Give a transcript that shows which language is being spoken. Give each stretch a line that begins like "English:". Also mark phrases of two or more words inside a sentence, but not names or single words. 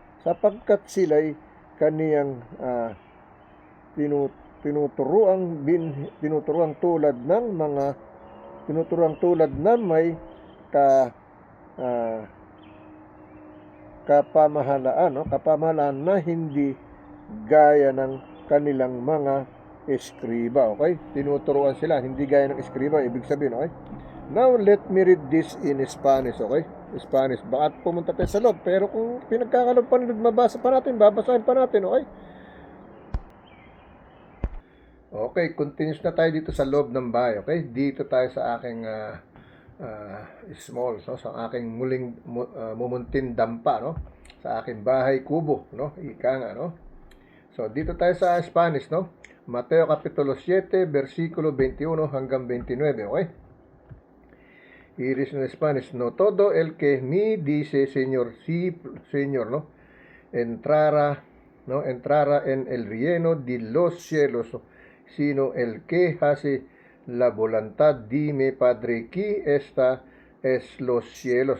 Filipino: Sapagkat sila'y kaniyang tinuturuang tulad ng may kapamahalaan, no? Kapamahalaan na hindi gaya ng kanilang mga eskriba, okay? Tinuturuan sila, hindi gaya ng eskriba, ibig sabihin, okay?
English: Now, let me read this in Spanish, okay? Spanish.
Filipino: Baka pumunta tayo sa loob, pero kung pinagkakaloob pa nila, babasahin pa natin, okay? Okay, continuous na tayo dito sa loob ng bahay, okay? Dito tayo sa aking small, no? Sa aking mumuntin dampa, no? Sa aking bahay kubo, no? Ika nga, no? So, dito tayo sa Spanish, no? Mateo Kapitulo 7, versikulo 21 hanggang 29, okay?
Spanish: Iris en Spanish, no todo el que me dice Señor, sí, Señor, ¿no? Entrará, ¿no? Entrará en el reino de los cielos, sino el que hace la voluntad de mi Padre que está es los cielos.